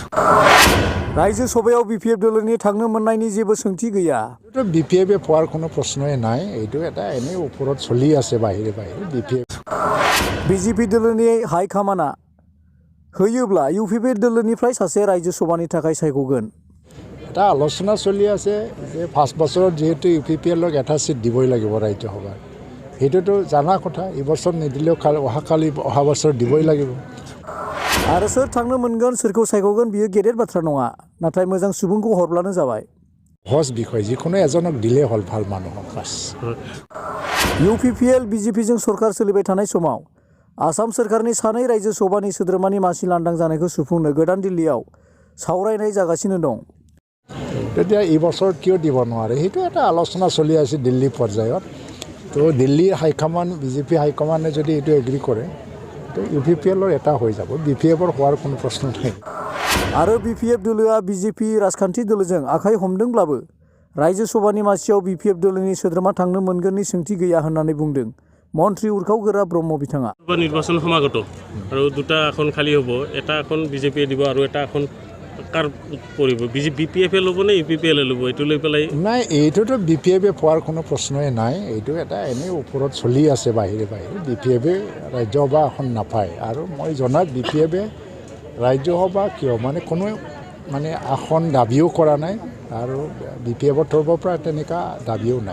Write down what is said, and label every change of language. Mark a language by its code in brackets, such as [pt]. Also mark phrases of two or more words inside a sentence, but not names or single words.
[brx] रायजो सभायाव BPF दलनि थांनो मोननायनि जेबो सोंथि गैया। [as] BPF পোৱাৰ কোনো প্ৰশ্নই নাই, এইটো এটা এনে ওপৰত চলি আছে বাহিৰে বাহিৰে BPF। [brx] BJP दलनि हाइकमान्डआ होयोब्ला UPP दलनिफ्राय सासे रायजो सभानि थाखाय सायख'गोन। [as] এটা আলোচনা চলি আছে যে 5 বছৰত যেহেতু UPPLক এটা সিট দিবই লাগিব ৰাজ্য সভাত। সেইটোতো জানা কথা, এই বছৰ নিদিলেও অহা বছৰ দিবই লাগিব। [brx] आरो सोर थांनो मोनगोन सोरखौ सायख'गोन बियो गेदेर बाथ्रा नङा, नाथाय मोजां सुबुंखौ हरब्लानो जाबाय। [as] সহজ বিষয়, যিকোনো এজনক দিলে হল ভাল মানুহক বাস। [brx] UPPL BJPजों सरकार सोलिबाय थानाय समाव आसाम सोरखारनि सानै रायजो सभानि सोद्रोमानि मासि लांदां जानायखौ सुफुंनो गोदान दिल्लीयाव सावरायनाय जागासिनो दं। [as] তেতিয়া এই বছৰ কিয় দিব নোৱাৰে, সেইটো এটা আলোচনা চলি আছে দিল্লী পৰ্যায়ত। তো দিল্লী হাইকমাণ্ড BJP হাইকমাণ্ডে যদি এইটো এগ্ৰী কৰে তো UPPLৰ এটা হৈ যাব, BPFৰ হোৱাৰ কোনো প্ৰশ্ন নাই। [brx] आरो BPF दोलोआ BJP राजखान्थि दोलोजों आखाइ हमदोंब्लाबो रायजो सभानि मासियाव BPF दोलोनि सोद्रोमा थांनो मोनगोननि सोंथि गैया होननानै बुंदों मन्त्रि उर्खावगोरा ब्रह्म बिथाङा। [as] নিৰ্বাচন সমাগত আৰু দুটা আসন খালী হ'ব, এটা আসন BJP দিব আৰু এটা আসন কাৰ পৰিব, BPF ল'ব নে UPPL ল'ব, এইটো লৈ পেলাই নাই, এইটোতো BPF পোৱাৰ কোনো প্ৰশ্নই নাই, এইটো এটা এনে ওপৰত চলি আছে বাহিৰে বাহিৰে। BPF ৰাজ্যসভা আসন নাপায়, আৰু মই জনাত BPF ৰাজ্যসভা কিয় কোনো আসন দাবীও কৰা নাই, আৰু BPFৰ তৰফৰ পৰা তেনেকুৱা দাবীও নাই।